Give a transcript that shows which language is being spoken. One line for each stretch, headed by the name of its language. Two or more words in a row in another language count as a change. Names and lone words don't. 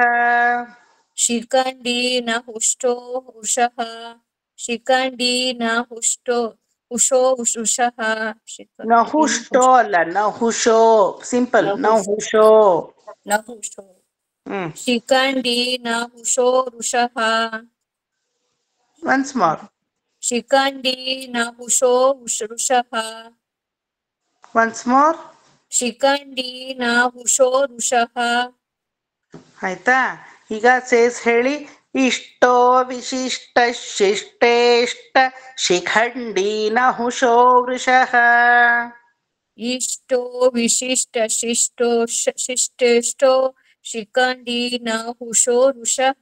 Sanskrit: ಶಿಖಂಡಿ ನಹುಷ್ಟೋ ವೃಷಃ. ಶಿಖಂಡಿ ನಹುಷ್ಟೋ ಉಷೋ ವೃಷಃ.
Kannada: ನಹುಷ್ಟೋ ಅಲ್ಲ, ನಹುಷೋ. ಸಿಂಪಲ್. ನಹುಷೋ.
Sanskrit: ಶಿಖಂಡಿ ನಹುಷೋ ವೃಷಃ.
English: once more.
Sanskrit: ಶಿಖಂಡಿ ನಹುಷೋ ವೃಷಃ.
English: once more.
Sanskrit: ಶಿಖಂಡಿ ನಹುಷೋ ವೃಷಃ.
Kannada: ಆಯ್ತಾ? ಈಗ ಸೇಸ್ ಹೇಳಿ.
Sanskrit: ಇಷ್ಟೋ ವಿಶಿಷ್ಟ ಶಿಷ್ಟೇಷ್ಟ ಶಿಖಂಡಿ ನಹುಷೋ ವೃಷಃ. ಇಷ್ಟೋ ವಿಶಿಷ್ಟ ಶಿಷ್ಟೇಷ್ಟೋ ಶಿಖಂಡಿ ನಹುಷೋ ವೃಷಃ.